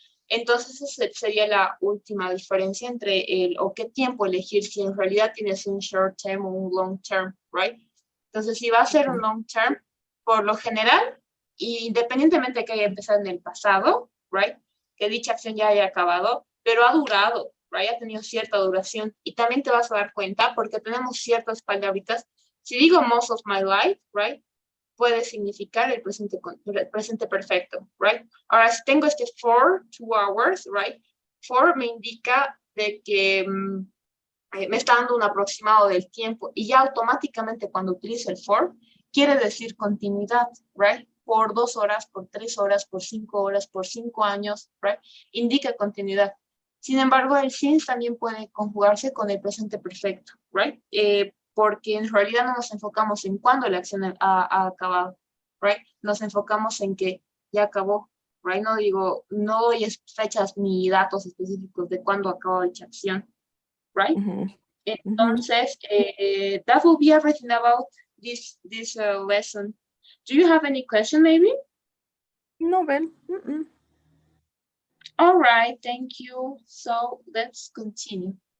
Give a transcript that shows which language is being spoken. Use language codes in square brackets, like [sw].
[es] Entonces, esa sería la última diferencia entre o qué tiempo elegir, si en realidad tienes un short term o un long term, right? Entonces, si va a ser un long term, por lo general, independientemente de que haya empezado en el pasado, right? Que dicha acción ya haya acabado, pero ha durado, right? Ha tenido cierta duración. Y también te vas a dar cuenta, porque tenemos ciertas palabritas. Si digo [en] most of my life, right? [es] Puede significar el presente perfecto, right? Ahora, si tengo este [en] for 2 hours, [es] right? For me indica de que me está dando un aproximado del tiempo y ya automáticamente cuando utilizo el for, quiere decir continuidad, right? Por 2 horas, por 3 horas, por 5 horas, por 5 años, right? Indica continuidad. Sin embargo, el since también puede conjugarse con el presente perfecto, right? Porque en realidad no nos enfocamos en cuándo la acción ha acabado, right? Nos enfocamos en que ya acabó, right? No digo, no doy fechas ni datos específicos de cuándo acabó dicha acción, right? Entonces, [en] that will be everything about this lesson. Do you have any question, maybe? [es] No, Ben. [en] All right, thank you. So let's continue.